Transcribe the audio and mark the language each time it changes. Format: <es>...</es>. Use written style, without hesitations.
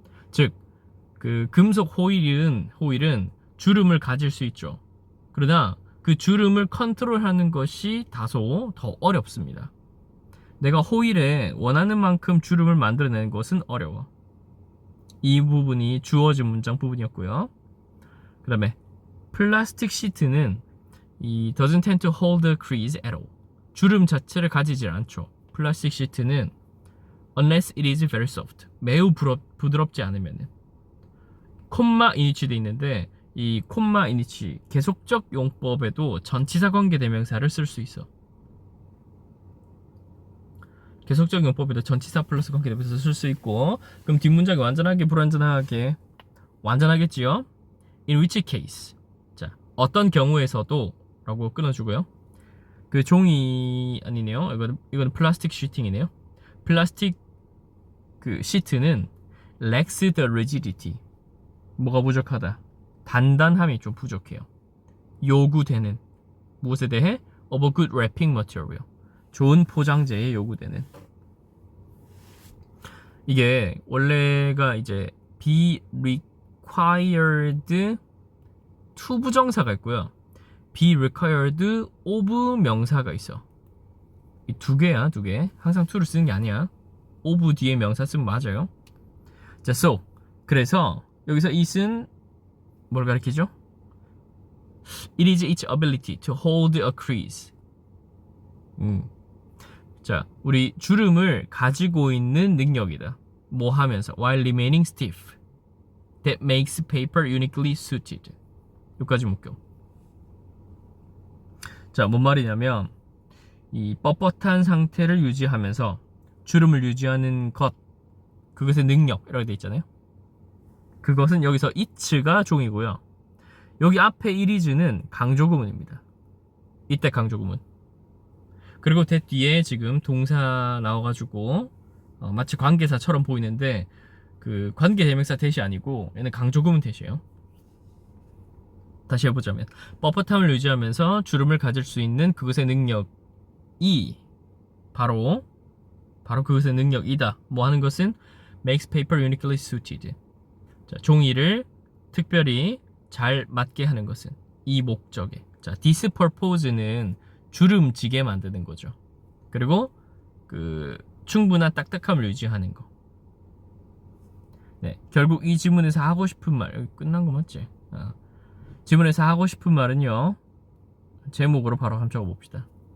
<ko>즉 그 금속 호일은 주름을 가질 수 있죠. 그러나 그 주름을 컨트롤하는 것이 다소 더 어렵습니다. 내가 호일에 원하는 만큼 주름을 만들어내는 것은 어려워. 이 부분이 주어진 문장 부분이었고요. 그 다음에 플라스틱 시트는 이</ko> <en>doesn't tend to hold a crease at all.</en> <ko>주름 자체를 가지질 않죠. 플라스틱 시트는</ko> <en>unless it is very soft.</en> <ko>매우 부드럽지 않으면은. 콤마 이니치 돼 있는데 이 콤마 이니치 계속적 용법에도 전치사 관계 대명사를 쓸 수 있어. 계속적 용법에도 전치사 플러스 관계 대명사 쓸 수 있고, 그럼 뒷문장이 완전하게 불완전하게 완전하겠지요?</ko> <en>In which case.</en> <ko>자, 어떤 경우에서도 라고 끊어주고요. 그 종이 아니네요. 이거는 플라스틱 시팅이네요. 플라스틱 그 시트는</ko> <en>lacks the rigidity.</en> <ko>뭐가 부족하다? 단단함이 좀 부족해요. 요구되는 무엇에 대해?</ko> <en>of a good wrapping material.</en> <ko>좋은 포장재에 요구되는. 이게 원래가 이제 be required to 부정사가 있고요. be required of 명사가 있어. 이 두 개야, 두 개. 항상 to를 쓰는 게 아니야. of 뒤에 명사 쓰면 맞아요. 자, so 그래서 여기서 it은 뭘 가리키죠?</ko> <en>It is its ability to hold a crease.</en> <ko>자, 우리 주름을 가지고 있는 능력이다. 뭐 하면서?</ko> <en>While remaining stiff. That makes paper uniquely suited.</en> <ko>여기까지 묶여. 자, 뭔 말이냐면 이 뻣뻣한 상태를 유지하면서 주름을 유지하는 것, 그것의 능력이라고 되어 있잖아요. 그것은 여기서 it가 종이고요. 여기 앞에 it is는 강조구문입니다. 이때 강조구문. 그리고 대 뒤에 지금 동사 나와가지고 마치 관계사처럼 보이는데 그 관계대명사 대시 아니고 얘는 강조구문 대시예요. 다시 해보자면 뻣뻣함을 유지하면서 주름을 가질 수 있는 그것의 능력이 바로 그것의 능력이다. 뭐 하는 것은</ko> <en>makes paper uniquely suited.</en> <ko>자, 종이를 특별히 잘 맞게 하는 것은 이 목적에. 자, this purpose는 주름지게 만드는 거죠. 그리고 그 충분한 딱딱함을 유지하는 거. 네, 결국 이 지문에서 하고 싶은 말, 여기 끝난 거 맞지? 지문에서 하고 싶은 말은요, 제목으로 바로 한번 적어봅시다.</ko>